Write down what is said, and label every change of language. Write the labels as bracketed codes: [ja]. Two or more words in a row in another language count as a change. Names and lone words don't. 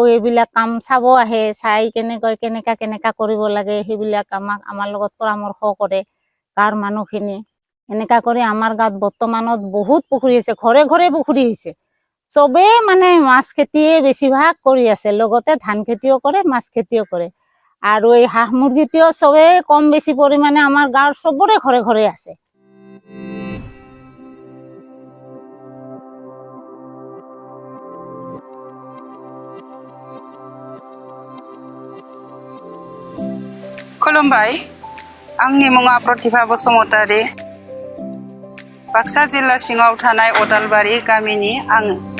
[as] এইবিলাক কাম চাব আহে চাই কেনেকা কৰিব লাগে সেইবিলাক আমাৰ লগত পৰামৰ্শ কৰে গাঁৱৰ মানুহখিনি এনেকা কৰি আমাৰ গাঁৱত বৰ্তমানত বহুত পুখুৰী আছে ঘৰে ঘৰে পুখুৰী হৈছে চবেই মানে মাছ খেতিয়ে বেছিভাগ কৰি আছে লগতে ধান খেতিও কৰে মাছ খেতিও কৰে আৰু এই হাঁহ মুৰ্গীটোও চবেই কম বেছি পৰিমাণে আমাৰ গাঁৱৰ চবৰে ঘৰে ঘৰে আছে [brx] खुलुमबाय आंनि मुङा प्रतिभा बसुमतारी बाक्सा जिल्ला सिङाव थानाय अदालबारि गामिनि आङो